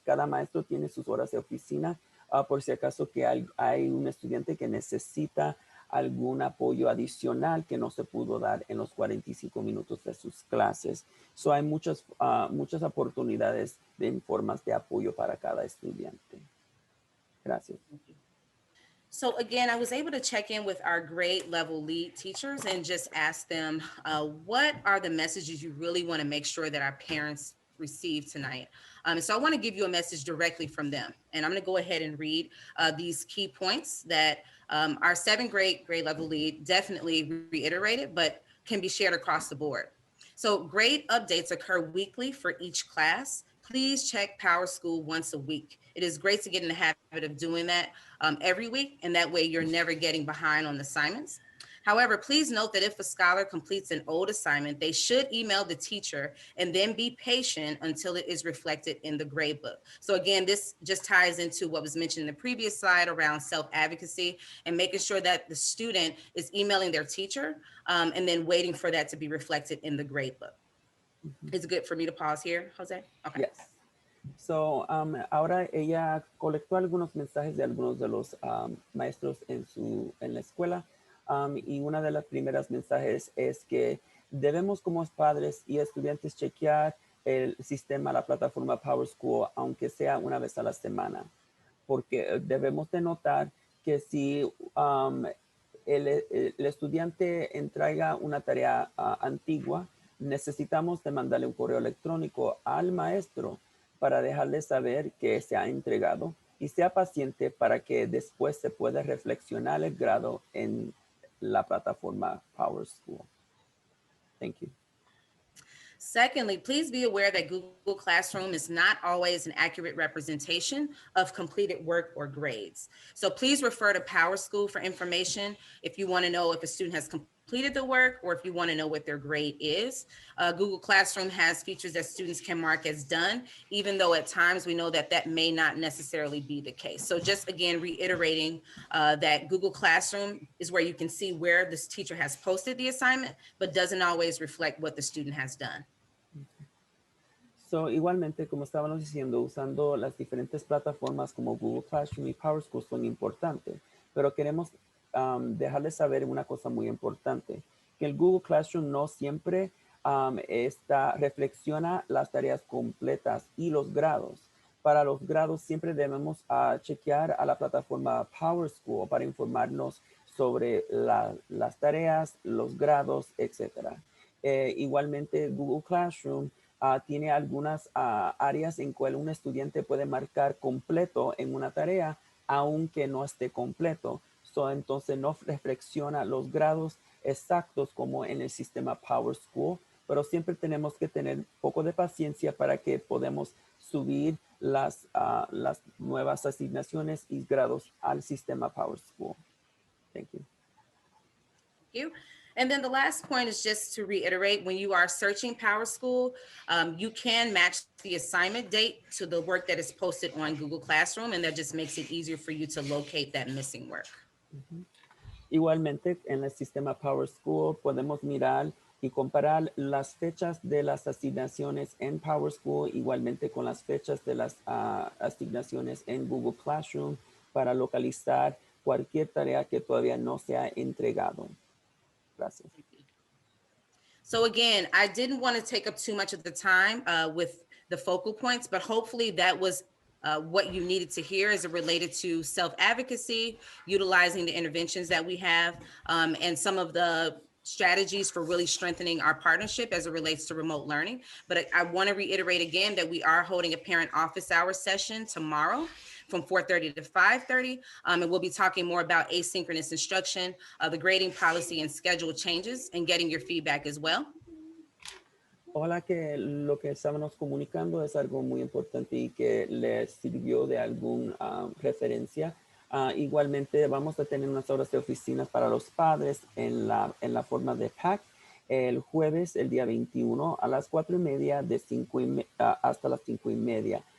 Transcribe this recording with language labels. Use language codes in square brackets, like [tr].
[es] Cada maestro tiene sus horas de oficina por si acaso que hay un estudiante que necesita algún apoyo adicional que no se pudo dar en los 45 minutos de sus clases. So hay muchas oportunidades de formas de apoyo para cada estudiante. Gracias. [en] So again, I was able to check in with our grade level lead teachers and just ask them, what are the messages you really want to make sure that our parents receive tonight? And so I want to give you a message directly from them. And I'm going to go ahead and read these key points that our seventh grade level lead definitely reiterated, but can be shared across the board. So grade updates occur weekly for each class. Please check Power School once a week. It is great to get in the habit of doing that every week, and that way you're never getting behind on assignments. However, please note that if a scholar completes an old assignment, they should email the teacher and then be patient until it is reflected in the grade book. So again, this just ties into what was mentioned in the previous slide around self-advocacy and making sure that the student is emailing their teacher and then waiting for that to be reflected in the grade book. Is it good for me to pause here, Jose? Okay. Yes. [es] So, ahora ella colectó algunos mensajes de algunos de los maestros en la escuela y una de las primeras mensajes es que debemos como padres y estudiantes chequear el sistema, la plataforma Power School, aunque sea una vez a la semana, porque debemos de notar que si el estudiante entrega una tarea antigua, necesitamos de mandarle un correo electrónico al maestro para dejarle saber que se ha entregado y sea paciente para que después se pueda reflexionar el grado en la plataforma Power School. [en] Thank you. Secondly, please be aware that Google Classroom is not always an accurate representation of completed work or grades. So please refer to PowerSchool for information if you want to know if a student has completed the work or if you want to know what their grade is. Google Classroom has features that students can mark as done, even though at times we know that that may not necessarily be the case. So just again, reiterating that Google Classroom is where you can see where this teacher has posted the assignment, but doesn't always reflect what the student has done. [es] So, igualmente, como estábamos diciendo, usando las diferentes plataformas como Google Classroom y PowerSchool son importantes, pero queremos dejarles saber una cosa muy importante, que el Google Classroom no siempre reflexiona las tareas completas y los grados. Para los grados siempre debemos chequear a la plataforma PowerSchool para informarnos sobre las tareas, los grados, etc. Igualmente, Google Classroom tiene algunas áreas en cual un estudiante puede marcar completo en una tarea, aunque no esté completo. Entonces no reflexiona los grados exactos como en el sistema PowerSchool, pero siempre tenemos que tener un poco de paciencia para que podamos subir las nuevas asignaciones y grados al sistema PowerSchool. [en] Thank you. Thank you. And then the last point is just to reiterate, when you are searching PowerSchool, you can match the assignment date to the work that is posted on Google Classroom, and that just makes it easier for you to locate that missing work. [es] Igualmente, en el sistema PowerSchool podemos mirar y comparar las fechas de las asignaciones en PowerSchool, igualmente con las fechas de las asignaciones en Google Classroom para localizar cualquier tarea que todavía no se ha entregado. Gracias. [en] So again, I didn't want to take up too much of the time with the focal points, but hopefully that was what you needed to hear as it related to self-advocacy, utilizing the interventions that we have, and some of the strategies for really strengthening our partnership as it relates to remote learning. But I want to reiterate again that we are holding a parent office hour session tomorrow from 4:30 to 5:30, and we'll be talking more about asynchronous instruction, the grading policy and schedule changes, and getting your feedback as well. [es] Ojalá que lo que estábamos comunicando es algo muy importante y que les sirvió de alguna referencia. Igualmente vamos a tener unas horas de oficinas para los padres en la forma de PAC el jueves, el día 21 a las 4:30 hasta las 5:30.